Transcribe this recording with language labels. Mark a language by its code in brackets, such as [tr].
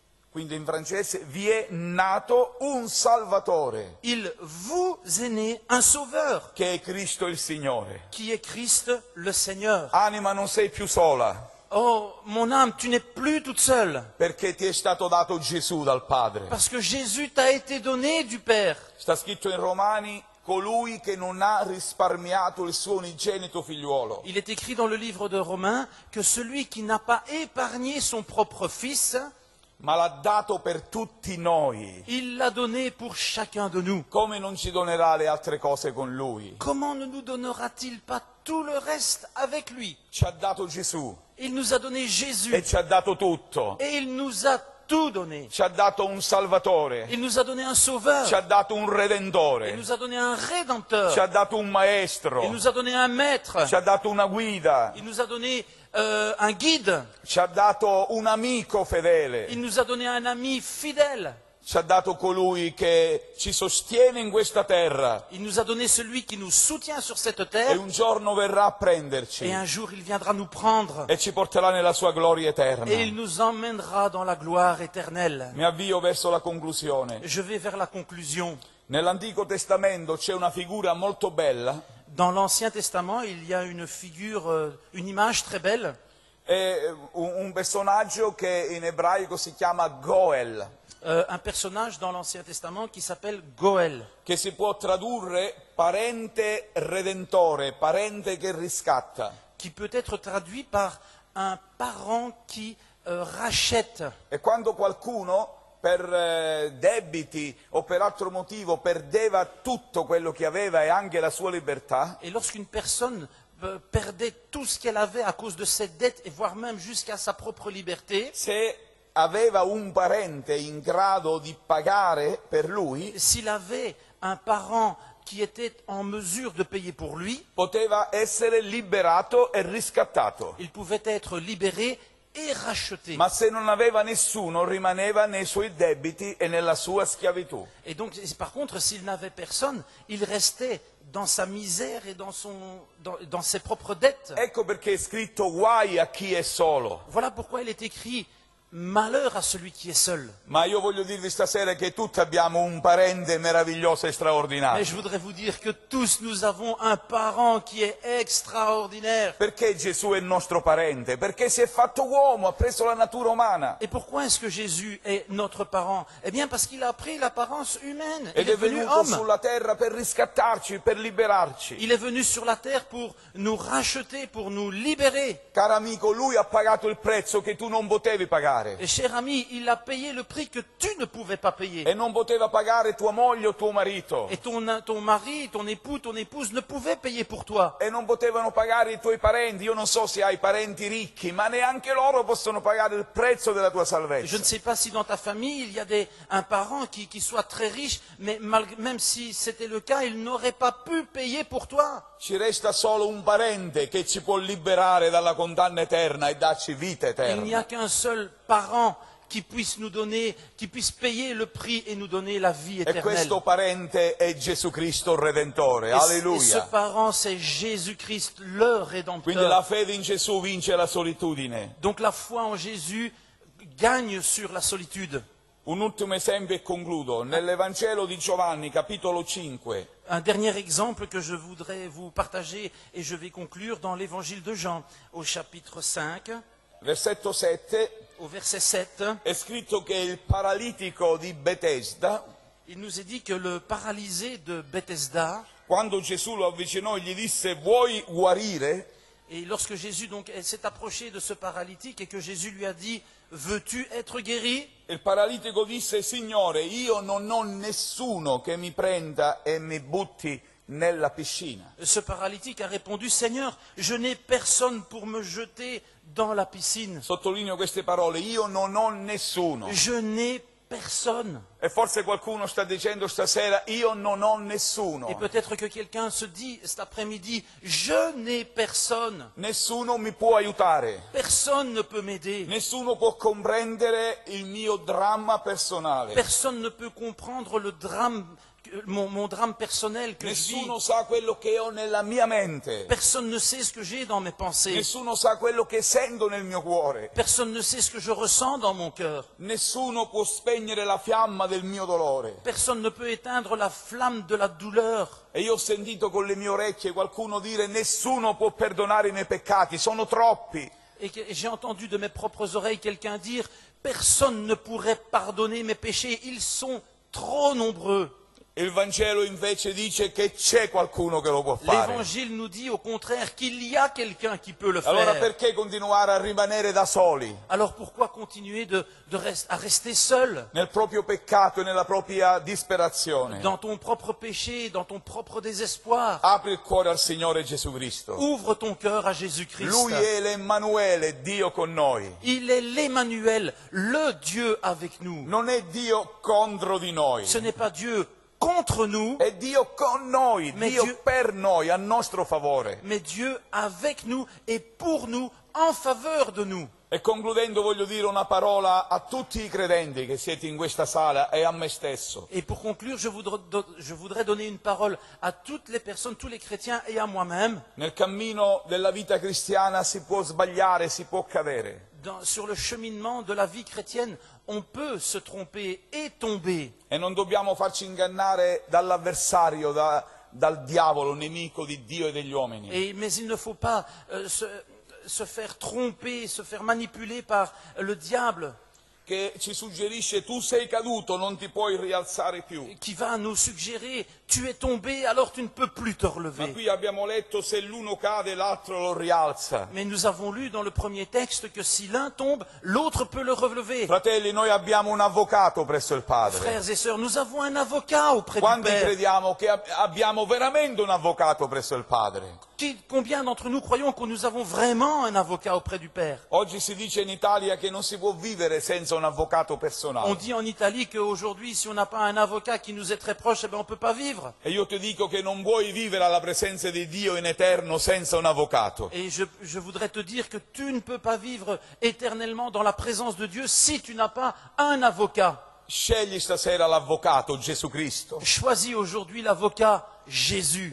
[it] Quindi in francese vi è nato un Salvatore, [fr] il vous est né un sauveur, [it] che è Cristo il Signore. [fr] qui est Christ le Seigneur. [it] Anima, non sei più sola, [fr] Oh, mon âme, tu n'es plus toute seule, [it] perché ti è stato dato Gesù dal Padre. [fr] parce que Jésus t'a été donné du Père. [it] Sta scritto in Romani: colui che non ha risparmiato il suo unigenito figliuolo. [fr] Il est écrit dans le livre de Romains que celui qui n'a pas épargné son propre fils, [it] Ma l'ha dato per tutti noi. [fr] il l'a donné pour chacun de nous. [it] Come non ci donerà le altre cose con lui? [fr] Comment ne nous donnera-t-il pas tout le reste avec lui? [it] Ci ha dato Gesù [fr] Il nous a donné Jésus [it] e ci ha dato tutto. [fr] et il nous a tout donné. [it] Ci ha dato un Salvatore, [fr] Il nous a donné un sauveur, [it] ci ha dato un [fr] il [it] Redentore, [fr] nous a donné un [it] ci [fr] rédempteur, [it] ha dato un Maestro, [fr] il nous a donné un maître, [it] ci ha dato una guida, [fr] il nous a donné un guide, [it] ci ha dato un amico fedele, [fr] il nous a donné un ami fidèle, [it] ci ha dato colui che ci sostiene in questa terra [fr] Il nous a donné celui qui nous soutient sur cette [it] e [fr] terre. [it] un giorno verrà a [fr] Et [it] prenderci [fr] un jour, il viendra nous prendre. [it] e ci porterà nella sua gloria eterna. [fr] Et il nous emmènera dans la gloire éternelle. [it] Mi avvio verso la conclusione. [fr] Je vais vers la conclusion. [it] Nell'Antico Testamento c'è una figura molto bella, [fr] Dans l'Ancien Testament, il y a une figure, une image très belle, [it] è un personaggio che in ebraico si chiama Goel, [fr] un personnage dans l'Ancien Testament qui s'appelle Goël, [it] che si può tradurre parente redentore, parente che riscatta. [fr] qui peut être traduit par un parent qui rachète. [it] E quando qualcuno per debiti o per altro motivo perdeva tutto quello che aveva e anche la sua libertà, [fr] Et lorsqu'une personne perdait tout ce qu'elle avait à cause de cette dette, et voire même jusqu'à sa propre liberté, [it] se aveva un parente in grado di pagare per lui, [fr] s'il avait un parent qui était en mesure de payer pour lui, [it] poteva essere liberato e riscattato. [fr] il pouvait être libéré et racheté. [it] Ma se non aveva nessuno, rimaneva nei suoi debiti e nella sua schiavitù. [fr] Et donc, par contre, s'il n'avait personne, il restait dans sa misère et dans ses propres dettes. [it] Ecco perché è scritto guai a chi è solo. [fr] Voilà pourquoi il est écrit malheur à celui qui est seul. [it] Ma io voglio dirvi stasera che tutti abbiamo un parente meraviglioso e [fr] Mais [it] straordinario. [fr] je voudrais vous dire que tous nous avons un parent qui est extraordinaire. [it] Perché Gesù è il nostro parente? Perché si è fatto uomo, ha preso la natura umana [fr] Et pourquoi est-ce que Jésus est notre parent? Eh bien parce qu'il a pris l'apparence humaine. [it] ed [fr] Il est [it] è [fr] venu [it] venuto [fr] homme. [it] sulla terra per riscattarci, per liberarci. [fr] Il est venu sur la terre pour nous racheter, pour nous libérer. [it] Caro amico, lui ha pagato il prezzo che tu non potevi pagare [fr] Et cher ami, il a payé le prix que tu ne pouvais pas payer. [it] e non poteva pagare tua moglie o tuo marito [fr] Et ton mari, ton époux, ton épouse ne pouvaient payer pour toi. [it] e non potevano pagare i tuoi parenti. Io non so se hai parenti ricchi, ma neanche loro possono pagare il prezzo della tua [fr] Je [it] salvezza. [fr] ne sais pas si dans ta famille il y a un parent qui soit très riche, mais même si c'était le cas, il n'aurait pas pu payer pour toi. [it] Ci resta solo un parente che ci può liberare dalla condanna eterna e darci vita [fr] Il n'y a [it] eterna. [fr] qu'un seul parent qui puisse nous donner, qui puisse payer le prix et nous donner la vie [it] E [fr] éternelle. [it] questo parente è Gesù Cristo il Redentore. [fr] Et ce [it] Alleluia. [fr] parent, c'est Jésus-Christ, le [it] Quindi la [fr] Rédempteur. [it] fede in Gesù vince la solitudine. [fr] Donc la foi en Jésus gagne sur la solitude. [it] Un ultimo esempio e concludo. Nell'Evangelo di Giovanni, capitolo 5, [fr] Un dernier exemple que je voudrais vous partager et je vais conclure dans l'évangile de Jean au chapitre 5, [it] versetto 7, [fr] au verset 7. [it] è scritto che il paralitico di Betesda, [fr] Il nous est dit que le paralysé de Bethesda, [it] quando Gesù lo avvicinò e gli disse vuoi guarire, [fr] et lorsque Jésus donc s'est approché de ce paralytique et que Jésus lui a dit « Veux-tu être guéri ?» [it] il paralitico disse Signore, io non ho nessuno che mi prenda e mi butti nella piscina. [fr] Ce paralytique a répondu « Seigneur, je n'ai personne pour me jeter dans la piscine. [it] Sottolineo queste parole, io non ho nessuno. [fr] Je n'ai personne. » [it] E forse qualcuno sta dicendo stasera, io non ho nessuno. [fr] Et peut-être que quelqu'un se dit cet après-midi « Je n'ai personne. [it] Nessuno mi può aiutare. [fr] Personne ne peut m'aider. [it] Nessuno può comprendere il mio dramma personale. [fr] Personne ne peut comprendre le drame, mon drame personnel que je vis. [it] Nessuno sa quello che ho nella mia mente. [fr] Personne ne sait ce que j'ai dans mes pensées. [it] Nessuno sa quello che sento nel mio cuore. [fr] Personne ne sait ce que je ressens dans mon cœur. [it] Nessuno può spegnere la fiamma del mio dolore. [fr] Personne ne peut éteindre la flamme de la douleur. [it] E io ho sentito con le mie orecchie qualcuno dire nessuno può perdonare i miei peccati, sono troppi. [fr] Et j'ai entendu de mes propres oreilles quelqu'un dire « Personne ne pourrait pardonner mes péchés, ils sont trop nombreux. » [it] Il Vangelo invece dice che c'è qualcuno che lo può fare. [fr] L'Évangile nous dit au contraire qu'il y a quelqu'un qui peut le [it] Allora [fr] faire. [it] perché continuare a rimanere da soli [fr] Alors pourquoi continuer à rester seul [it] nel proprio peccato e nella propria disperazione? [fr] dans ton propre péché, dans ton propre désespoir? [it] Apri il cuore al Signore Gesù Cristo. [fr] Ouvre ton cœur à Jésus-Christ. [it] Lui è l'Emmanuele, Dio con noi. [fr] Il est l'Emmanuel, le Dieu avec nous. [it] Non è Dio contro di noi, [fr] Ce n'est pas Dieu contre nous, [it] è Dio con noi, [fr] Mais [it] Dio [fr] Dieu- [it] per noi, a nostro favore. [fr] mais Dieu avec nous et pour nous, en faveur de nous. [it] E concludendo voglio dire una parola a tutti i credenti che siete in questa sala e a me stesso. [fr] Et pour conclure, je voudrais donner une parole à toutes les personnes, tous les chrétiens et à moi-même. [it] Nel cammino della vita cristiana si può sbagliare, si può cadere. [fr] Sur le cheminement de la vie chrétienne, on peut se tromper et tomber. [it] E non dobbiamo farci ingannare dall'avversario, dal diavolo, nemico di Dio e degli uomini. [fr] Mais il ne faut pas se faire tromper, se faire manipuler par le diable, [it] Che ci suggerisce tu sei caduto, non ti puoi rialzare più. [fr] qui va nous suggérer tu es tombé, alors tu ne peux plus te [it] Ma [fr] relever. [it] qui abbiamo letto se l'uno cade l'altro lo rialza. [fr] Mais nous avons lu dans le premier texte que si l'un tombe, l'autre peut le relever. [it] Fratelli, noi abbiamo un avvocato presso il Padre. [fr] Frères et sœurs, nous avons un avocat auprès du [it] Quanti [fr] Père. [it] crediamo che abbiamo veramente un avvocato presso il Padre? [fr] Combien d'entre nous croyons que nous avons vraiment un avocat auprès du Père? [it] Oggi si dice in Italia che non si può vivere senza un avvocato [fr] On [it] personale. [fr] dit en Italie qu'aujourd'hui, si on n'a pas un avocat qui nous est très proche, eh ben on ne peut pas vivre. [it] E io ti dico che non puoi vivere alla presenza di Dio in eterno senza un avvocato. [fr] Et je voudrais te dire que tu ne peux pas vivre éternellement dans la présence de Dieu si tu n'as pas un avocat. [it] Scegli stasera l'avvocato, Gesù Cristo, [fr] Choisis aujourd'hui l'avocat Jésus,